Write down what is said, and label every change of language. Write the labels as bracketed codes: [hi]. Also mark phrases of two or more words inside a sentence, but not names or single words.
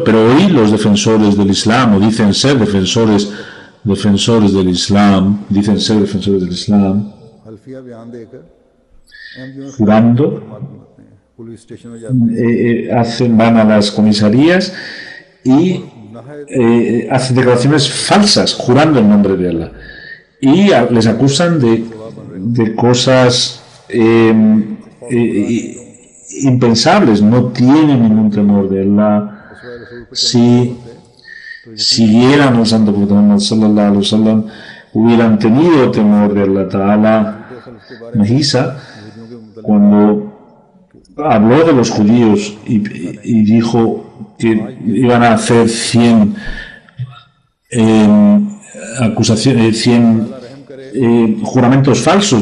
[es] Pero hoy los defensores del Islam, o dicen ser defensores del Islam, jurando, van a las comisarías y hacen declaraciones falsas, jurando en nombre de Allah, y les acusan de cosas impensables. No tienen ningún temor de Allah. Si siguieran al Santo Profeta Muhammad [ar] صلى الله عليه وسلم, [es] hubieran tenido temor de [ar] الله تعالى. [es] Mahisa, cuando habló de los judíos y dijo que iban a hacer 100 acusaciones, 100 juramentos falsos.